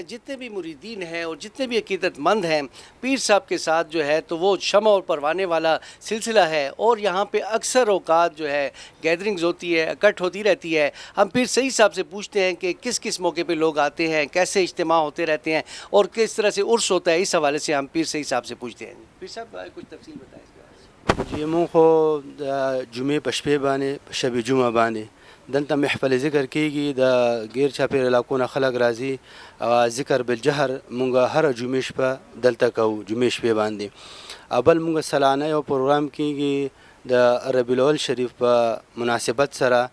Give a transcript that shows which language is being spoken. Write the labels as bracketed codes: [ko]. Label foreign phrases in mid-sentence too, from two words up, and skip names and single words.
[ur] جتنے بھی مریدین ہیں اور جتنے بھی عقیدت مند ہیں، پیر صاحب کے ساتھ جو ہے تو وہ شمع اور پروانے والا سلسلہ ہے. اور یہاں پہ اکثر اوقات جو ہے گیدرنگز ہوتی ہے، اکٹھ ہوتی رہتی ہے. ہم پیر سعید صاحب سے پوچھتے ہیں کہ کس کس موقع پہ لوگ آتے ہیں، کیسے اجتماع ہوتے رہتے ہیں اور کس طرح سے عرس ہوتا ہے. اس حوالے سے ہم پیر سعید صاحب سے پوچھتے ہیں. پیر صاحب کچھ تفصیل بتائیں اس کے بارے میں. [ps] چې مونږ خو د جمعې په شپې باندې په شب جمعه باندې دلته محفل ذکر کیږي د غیر چاپیر علاقو نه خلک راځي ذکر بالجهر مونږ هر جمعې شپه دلته کوو جمعې شپې باندې اول مونږ سالانه یو پروګرام کیږي د ربیع الاول شریف په مناسبت سره